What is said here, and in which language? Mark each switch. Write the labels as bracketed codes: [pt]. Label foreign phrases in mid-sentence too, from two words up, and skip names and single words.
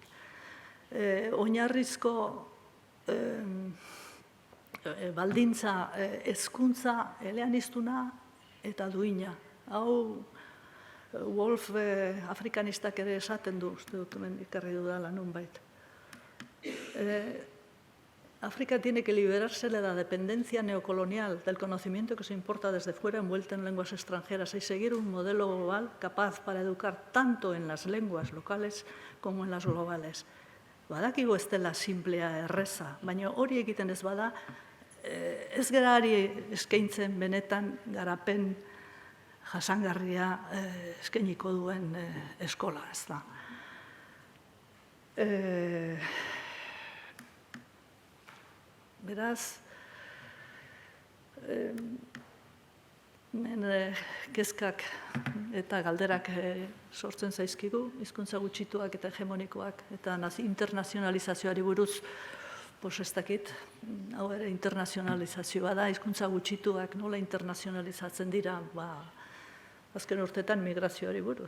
[eu] Oinarrizko baldintza hezkuntza eleaniztuna eta duina. Hau Wolf afrikanistak ere esaten du, uste dut hemen ikarri dudala nunbait. [es] África tiene que liberarse de la dependencia neocolonial del conocimiento que se importa desde fuera envuelto en lenguas extranjeras y seguir un modelo global capaz para educar tanto en las lenguas locales como en las globales. [eu] badakigu ez dela simplea erreza, baina hori egiten ez bada, ez gara ari eskaintzen benetan garapen jasangarria eskainiko duen eskola, ez da. Beraz, kezkak eta galderak sortzen zaizkigu, hizkuntza gutxituak eta hegemonikoak, eta internazionalizazioari buruz, ez dakit, hau ere internazionalizazioa da, hizkuntza gutxituak nola internazionalizatzen dira, azken urtetan migrazioari buruz.